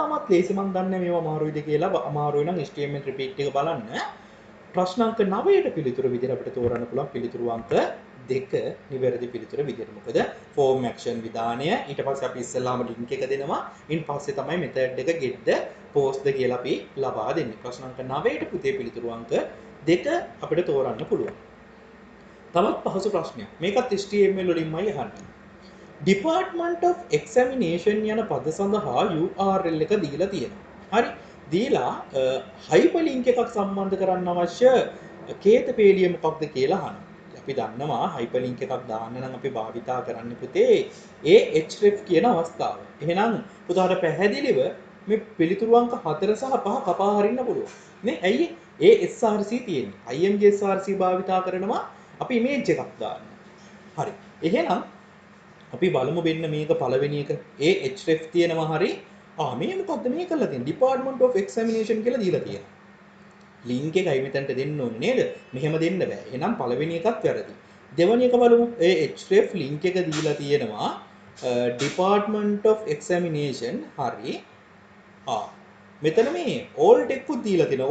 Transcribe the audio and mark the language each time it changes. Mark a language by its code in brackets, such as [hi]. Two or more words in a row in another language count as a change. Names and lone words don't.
[si] මම දන්නේ මේවා අමාරුයිද කියලා. අමාරු වෙනම් [en] HTML repeat [si] එක බලන්න. ප්‍රශ්න අංක 9ට පිළිතුරු විදිහට අපිට තෝරන්න පුළුවන් පිළිතුරු අංක 2 නිවැරදි පිළිතුර විදිහට. මොකද [en] form action [si] විධානය ඊට පස්සේ අපි ඉස්සෙල්ලාම ලින්ක් එක දෙනවා. ඉන් පස්සේ තමයි මෙතඩ් එක [en] get the post [si] ද කියලා අපි ලබා දෙන්නේ. ප්‍රශ්න අංක 9ට පුතේ පිළිතුරු අංක 2 අපිට තෝරන්න පුළුවන්. තවත් පහසු ප්‍රශ්නයක්. මේකත් HTML වලින්මයි අහන්නේ. Department of Examination යන පද සඳහා URL එක දීලා තියෙනවා. හරි. දීලා hyperlink එකක් සම්බන්ධ කරන්න අවශ්‍ය කේත පේලිය මොකක්ද කියලා අහනවා. අපි දන්නවා hyperlink එකක් දාන්න නම් අපි භාවිතා කරන්න පුතේ href කියන අවස්ථාව. එහෙනම් පුතාට පැහැදිලිව මේ පිළිතුරු අංක 4 සහ 5 කපා හරින්න පුළුවන්. නේ? ඇයි src තියෙන්නේ? [en] img src [si] භාවිතා කරනවා අපි image එකක් දාන්න. හරි. එහෙනම් අපි බලමු මෙන්න මේක පළවෙනි එක href තියෙනවා හරි. මේ මොකද්ද මේ කරලා තියෙන්නේ? Department of Examination කියලා දීලා තියෙනවා. ලින්ක් එකයි මෙතනට දෙන්න ඕනේ නේද? මෙහෙම දෙන්න බෑ. එහෙනම් පළවෙනි එකත් වැරදි. දෙවෙනි එක බලමු. href ලින්ක් එක දීලා තියෙනවා Department of Examination හරි. මෙතන මේ alt එකකුත් දීලා තියෙනවා.